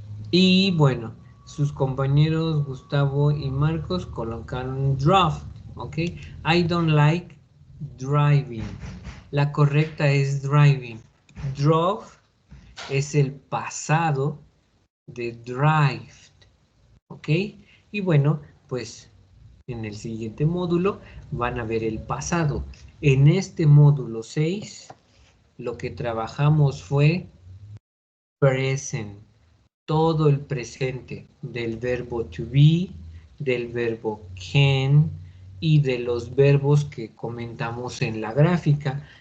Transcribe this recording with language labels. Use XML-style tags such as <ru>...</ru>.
<es>Y bueno, sus compañeros Gustavo y Marcos colocaron draft.</es> <en>Ok. I don't like driving.</en> <es>La correcta es</es> <en>driving.</en> <es>Drove es el pasado de drive, ¿ok? Y bueno, pues en el siguiente módulo van a ver el pasado. En este módulo 6, lo que trabajamos fue present, todo el presente del verbo to be, del verbo can y de los verbos que comentamos en la gráfica.</es>